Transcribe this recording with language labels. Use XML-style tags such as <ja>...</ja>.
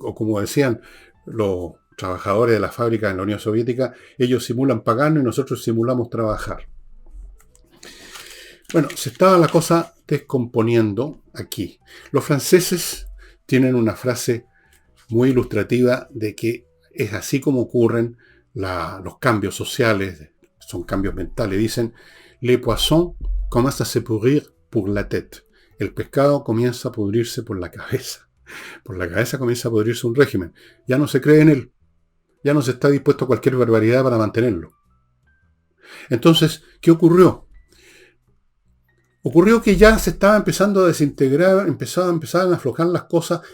<es>O como decían los trabajadores de la fábrica en la Unión Soviética, ellos simulan pagarnos y nosotros simulamos trabajar. Bueno, se estaba la cosa descomponiendo aquí. Los franceses tienen una frase muy ilustrativa de que es así como ocurren los cambios sociales, son cambios mentales. Dicen,</es> <fr>les poissons commencent à se pourrir pour la tête.</fr> <es>El pescado comienza a pudrirse por la cabeza. Por la cabeza comienza a pudrirse un régimen. Ya no se cree en él. Ya no se está dispuesto a cualquier barbaridad para mantenerlo. Entonces, ¿qué ocurrió? Ocurrió que ya se estaba empezando a desintegrar, empezaban a aflojar las cosas.</es>